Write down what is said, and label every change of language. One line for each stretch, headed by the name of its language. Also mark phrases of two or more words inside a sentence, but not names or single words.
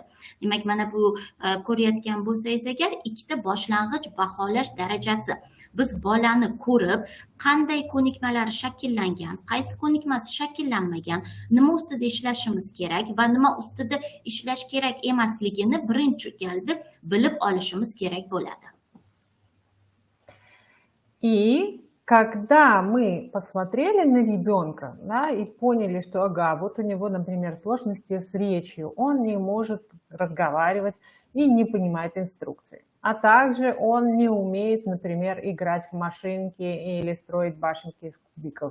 Uzbek: Demak, mana bu ko'rayotgan bo'lsangiz agar, ikkita boshlang'ich baholash darajasi. Biz bolani ko'rib, qanday ko'nikmalari shakllangan, qaysi ko'nikmasi shakllanmagan, nima ustida ishlashimiz kerak va nima ustida ishlash kerak emasligini birinchi galda bilib olishimiz kerak bo'ladi.
Russian: И когда мы посмотрели на ребенка, да, и поняли, что ага, вот у него, например, сложности с речью, он не может разговаривать и не понимает инструкции. А также он не умеет, например, играть в машинки или строить башенки из кубиков.